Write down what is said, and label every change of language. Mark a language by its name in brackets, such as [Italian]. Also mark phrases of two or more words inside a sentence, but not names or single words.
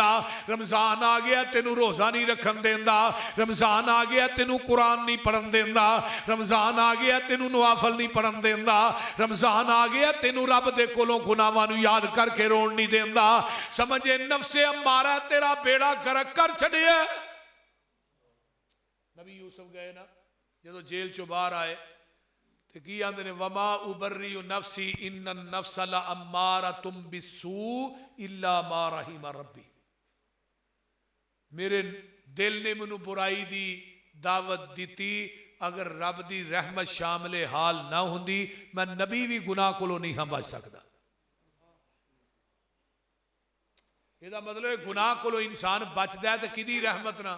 [Punjabi] ਰਮਜ਼ਾਨ ਆ ਗਿਆ ਤੈਨੂੰ ਰੋਜ਼ਾ ਨਹੀਂ ਰੱਖਣ ਦਿੰਦਾ, ਰਮਜ਼ਾਨ ਆ ਗਿਆ ਤੈਨੂੰ ਕੁਰਾਨ ਨਹੀਂ ਪੜ੍ਹਨ ਦਿੰਦਾ, ਰਮਜ਼ਾਨ ਆ ਗਿਆ ਤੈਨੂੰ ਨਵਾਫ਼ਲ ਨਹੀਂ ਪੜ੍ਹਨ ਦਿੰਦਾ, ਰਮਜ਼ਾਨ ਆ ਗਿਆ ਤੈਨੂੰ ਰੱਬ ਦੇ ਕੋਲੋਂ ਗੁਨਾਹਾਂ ਨੂੰ ਯਾਦ ਕਰਕੇ ਰੋਣ ਨਹੀਂ ਦਿੰਦਾ। ਸਮਝੇ ਨਫ਼ਸੇ ਅੰਮਾਰਾ ਤੇਰਾ ਬੇੜਾ ਗਰਕ ਕਰ ਛੱਡਿਆ। ਨਬੀ ਯੂਸੁਫ਼ ਗਏ ਨਾ ਜੋ ਜੇਲ੍ਹ ਚੋਂ ਬਾਹਰ ਆਏ ਤੋ ਕੀ ਆਂਦੇ ਨੇ, [Arabic] وما أبرئ نفسي إن النفس لأمارة بالسوء إلا ما رحم ربي. [Punjabi] ਮੇਰੇ ਦਿਲ ਨੇ ਮੈਨੂੰ ਬੁਰਾਈ ਦੀ ਦਾਅਵਤ ਦੀ, ਅਗਰ ਰੱਬ ਦੀ ਰਹਿਮਤ ਸ਼ਾਮਿਲੇ ਹਾਲ ਨਾ ਹੁੰਦੀ ਮੈਂ ਨਬੀ ਭੀ ਗੁਨਾਹ ਕੋਲੋਂ ਨਹੀਂ ਬਚ ਸਕਦਾ। ਇਹਦਾ ਮਤਲਬ ਗੁਨਾਹ ਕੋਲੋਂ ਇਨਸਾਨ ਬਚਦਾ ਹੈ ਤੋ ਕਿਦੀ ਰਹਿਮਤ ਨਾ?